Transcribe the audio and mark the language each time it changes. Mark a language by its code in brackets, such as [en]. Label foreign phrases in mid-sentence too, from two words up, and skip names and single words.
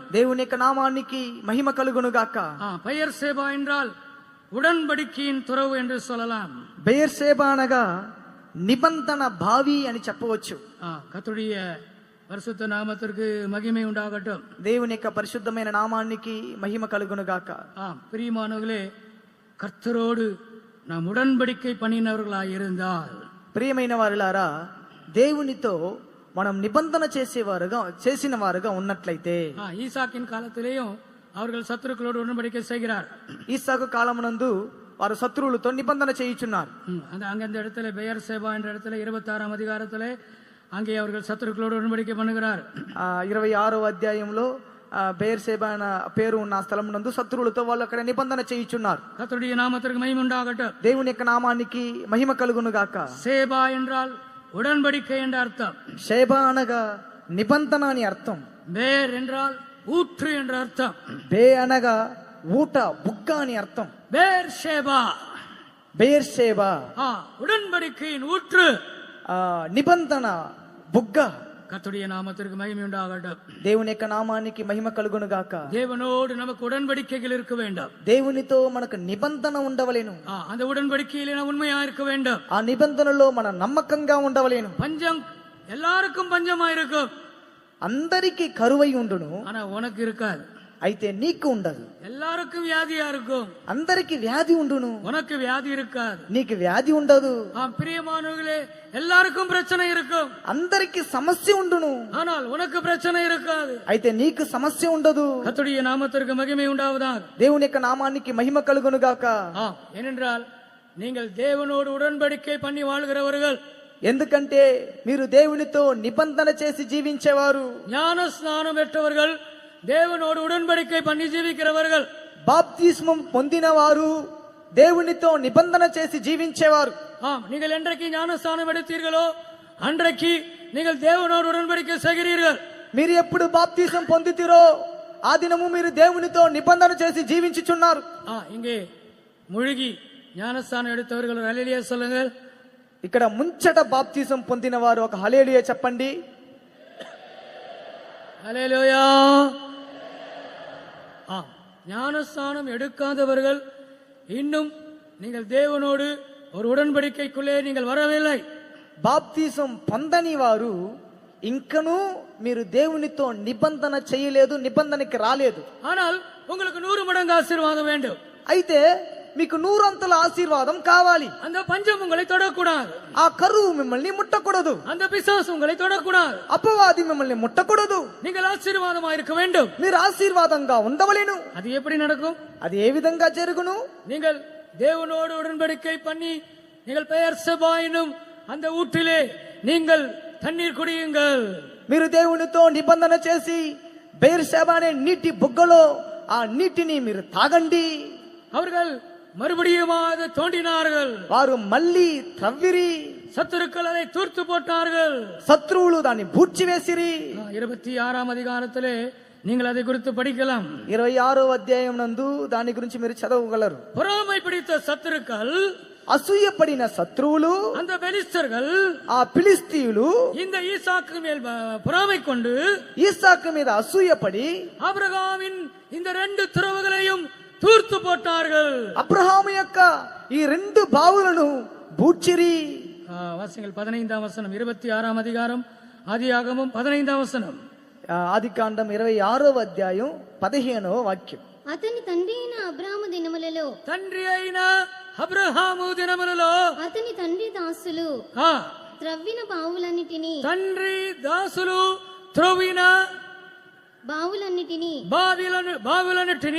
[te] దేవుని యొక్క నామానికి మహిమ కలుగును గాక. [ta] பெயர் சேபா என்றால் உடன்படிக்கையின் துறவு என்று சொல்லலாம். [te] బెయర్షెబా అనగా నిబంధన బావి అని చెప్పవచ్చు. [ta] கர்த்தருடைய பரிசுத்த நாமத்திற்கு மகிமை உண்டாகட்டும். [te] దేవుని యొక్క పరిశుద్ధమైన నామానికి మహిమ కలుగును గాక. [ta] பிரியமானவர்களே, கர்த்தரோடு நாம் உடன்படிக்கை பண்ணினவர்களாய் இருந்தால், [te] ప్రియమైన వారులారా, దేవునితో మనం నిబంధన చేసిన వారుగా ఉన్నట్లయితే, [ta] ஈசாக்கின் காலத்திலேயும் அவர்கள் சத்துருக்களோடு உடன்படிக்கை செய்கிறார். [te] ఈసాకు కాలమునందు వారు శత్రువులతో నిబంధన చేయుచున్నారు. [ta] அங்க அந்த இடத்துல பெயர் சேபா என்ற இடத்துல 26 அதிகாரத்திலே அங்கே அவர்கள் சத்துருக்களோடு உடன்படிக்கை பண்ணுகிறார். [te] 26వ అధ్యాయంలో బెయర్షెబా అనే పేరు ఉన్న స్థలం నందు శత్రువులతో వాళ్ళు అక్కడ నిబంధన చేయుచున్నారు. [ta] கர்த்தருடைய நாமத்திற்கு மகிமை உண்டாகட்டும். [te] దేవుని యొక్క నామానికి మహిమ కలుగును గాక. [ta] சேபா என்றால் உடன்படிக்கை என்ற அர்த்தம். [te] షేబా అనగా నిబంధన అని అర్థం. [ta] பேர் என்றால் ஊற்று என்ற அர்த்தம். [te] బే అనగా ఊట, బుగ్గ అని అర్థం. బేర్షెబా, బెయర్షెబా [ta] உடன்படிக்கையின் ஊற்று, [te] నిబంధన బుగ్గ. [ta] கர்த்தருடைய நாமத்திற்கு மகிமை உண்டாகட்டும். [te] దేవుని యొక్క నామానికి మహిమ కలుగును గాక. [ta] தேவனோடு நமக்கு உடன்படிக்கைகள் இருக்க வேண்டும். [te] దేవునితో మనకు నిబంధన ఉండవలేను. [ta] அந்த உடன்படிக்கையிலே நாம் உண்மையா இருக்க வேண்டும். [te] ఆ నిబంధనలో మన నమ్మకంగా ఉండవలేను. [ta] பஞ்சம் எல்லாருக்கும் பஞ்சமா இருக்கும். [te] అందరికీ కరువై ఉండును, [ta] ஆனா உனக்கு இருக்காது. [te] అయితే నీకు ఉండదు. [ta] எல்லாருக்கும் வியாதியா இருக்கும். [te] అందరికి వ్యాధి ఉండును, [ta] உனக்கு வியாதி இருக்காது. [te] నీకు వ్యాధి ఉండదు. [ta] பிரியமானவர்களே, எல்லாருக்கும் பிரச்சனை இருக்கும். [te] అందరికి సమస్య ఉండును, [ta] ஆனால் உனக்கு பிரச்சனை இருக்காது. [te] అయితే నీకు సమస్య ఉండదు. [ta] கர்த்தருடைய நாமத்திற்கு மகிமை உண்டாவதாக. [te] దేవుని యొక్క నామానికి మహిమ కలుగును గాక. [ta] ஏனென்றால் நீங்கள் தேவனோடு உடன்படிக்கை பண்ணி வாழ்கிறவர்கள். [te] ఎందుకంటే మీరు దేవునితో నిబంధన చేసి జీవించేవారు. [ta] ஞான ஸ்நானம் பெற்றவர்கள், தேவனோடு உடன்படிக்கை பண்ணி ஜீவிக்கிறவர்கள். [te] బాప్తిస్మం పొందిన వారు, దేవునితో నిబంధన చేసి జీవించేవారు. [ta] நீங்கள் என்றைக்கு ஞானஸ்தானம் எடுத்தீர்களோ அன்றைக்கு நீங்கள் தேவனோடு உடன்படிக்கை செய்கிறீர்கள். [te] మీరు ఎప్పుడు బాప్తిసం పొందితిరో ఆ దినము మీరు దేవునితో నిబంధన చేసి జీవించుచున్నారు. [ta] இங்கே முழுகி ஞானஸ்தானம் எடுத்தவர்கள் ஹல்லேலூயா சொல்லுங்கள். [te] ఇక్కడ ముంచట బాప్తిసం పొందిన వారు ఒక హల్లెలూయా చెప్పండి. [ta] ஹல்லேலூயா. ஞானஸ்தானம் எடுக்காதவர்கள் இன்னும் நீங்கள் தேவனோடு ஒரு உடன்படிக்கைக்குள்ளே நீங்கள் வரவில்லை. [te] బాప్తిసం పొందని వారు ఇంకనూ మీరు దేవునితో నిబంధన చేయలేదు, నిబంధనకి రాలేదు. [ta] ஆனால் உங்களுக்கு 100 மடங்கு ஆசீர்வாதம் வேண்டும். [te] అయితే మీకు 100 అంతల ఆశీర్వాదం కావాలి. [ta] அந்த பஞ்சம் உங்களை தொடக்கூடாது. [te] ఆ కరువు మిమ్మల్ని ముట్టకూడదు. [ta] அந்த பிசாசு உங்களை தொடக்கூடாது. [te] అపవాది మిమ్మల్ని ముట్టకూడదు. [ta] நீங்கள் ஆசீர்வாதமா இருக்க வேண்டும். [te] మీరు ఆశీర్వాదంగా ఉండవలేను. [ta] அது எப்படி நடக்கும்? [te] అది ఏ విధంగా జరుగును? [ta] நீங்கள் தேவனோடு உடன்படிக்கை பண்ணி நீங்கள் பெயர் சேபா என்னும் அந்த ஊற்றிலே நீங்கள் தண்ணீர் குடியுங்கள். [te] మీరు దేవునితో నిబంధన చేసి బెయేర్షెబా అనే నీటి బుగ్గలో ఆ నీటిని మీరు తాగండి. [ta] அவர்கள் மறுபடியும் அதை தோண்டினார்கள். [te] వారు మళ్ళీ త్రవ్విరి, [ta] சத்துருக்கள் அதை தூர்த்து போட்டார்கள். [te] శత్రువులు దాన్ని బూడ్చివేసిరి. [ta] 26ஆம் அதிகாரத்திலே நீங்கள் அதை குறித்து படிக்கலாம். [te] 26వ అధ్యాయం నందు దాని గురించి మీరు చదవగలరు. [ta] பொறாமை பிடித்த சத்துருக்கள், [te] అసూయపడిన శత్రువులు, [ta] அந்த பெலிஸ்தர்கள், [te] ఆ ఫిలిస్తీయులు [ta] இந்த ஈசாக்கு மேல் பொறாமை கொண்டு [te] ఈసాకు మీద అసూయపడి [ta] ஆபிரகாமின் இந்த 2 துறவுகளையும் தூர்த்து போட்டார்கள். [te] అబ్రహాము యొక్క ఈ 2 బావులను బూడ్చిరి. [ta] வாசிங்கள் 15ஆம் வசனம், 26ஆம் அதிகாரம் ஆதியாகமம் 15ஆம் వచనం. [te] ఆదికాండం 26వ అధ్యాయం 15వ వాక్యం. అతని తండ్రి అయిన అబ్రాహాము దినములలో తండ్రి అయిన అబ్రహాము దినములలో అతని తండ్రి దాసులు త్రవ్విన బావులన్నిటినీ తండ్రి దాసులు త్రవ్విన బావులన్నిటిని